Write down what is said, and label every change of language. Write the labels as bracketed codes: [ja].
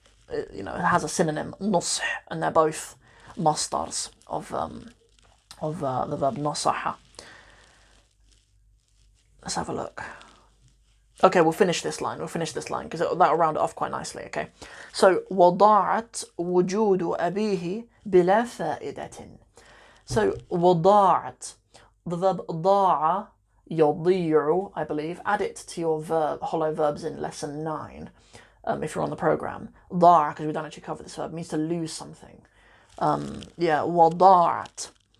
[en] It has a synonym nush, and they're both mastars of the verb nasaha. Let's have a look. Okay, we'll finish this line because that'll round it off quite nicely. Okay, so [ar] وضاعت وجود أبيه بلا فائدة. [en] So وضاعت, the verb [ar] ضاع يضيع, [en] I believe. Add it to your hollow verbs in lesson 9 if you're on the program. ضاع, because we don't actually cover this verb, means to lose something. [ar] وضاعت.